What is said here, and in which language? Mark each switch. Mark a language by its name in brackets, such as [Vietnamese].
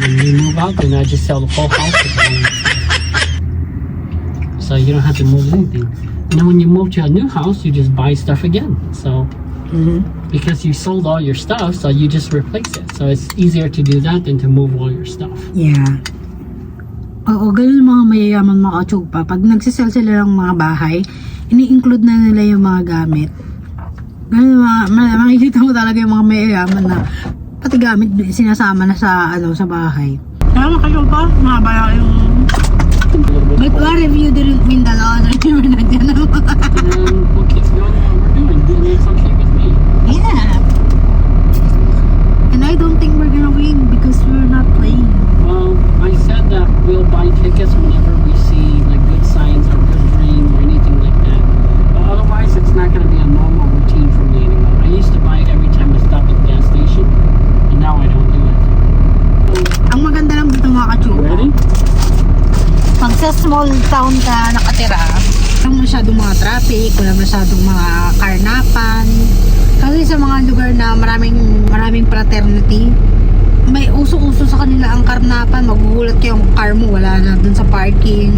[English] When we move out, then I just sell the whole house to them. So you don't have to move anything. And then when you move to a new house, you just buy stuff again. So because you sold all your stuff, so you just replace it. So it's easier to do that than to move all your stuff. Yeah. [Filipino] Oo, ganun mga mayayaman mga katsugpa. Pag nagsisell sila ng mga bahay, ini-include na nila yung mga gamit. Ganun makikita mo talaga yung mga mayayaman na pati gamit sinasama na sa sa bahay. Kaya mga katsugpa, mahaba yung... [English] But what if you didn't win the lottery? We're not gonna... And then we'll keep doing what we're doing. And it's okay with me. Yeah. And I don't think we're gonna win because we're not playing. Well, I said that we'll buy tickets whenever we see like good signs or good dream or anything like that. But otherwise, it's not going to be a normal routine for me anymore. I used to buy it every time I stop at the gas station, and now I don't do it. [Filipino] Ang maganda lang dito mga katsugpa. [English] Ready? [Filipino] Pag sa small town ka nakatira, walang masyadong mga traffic, walang masyadong mga karnapan. Kasi sa mga lugar na maraming fraternity, may uso-uso sa kanila ang karnapan. Magugulat kayo ang car mo, wala na dun sa parking.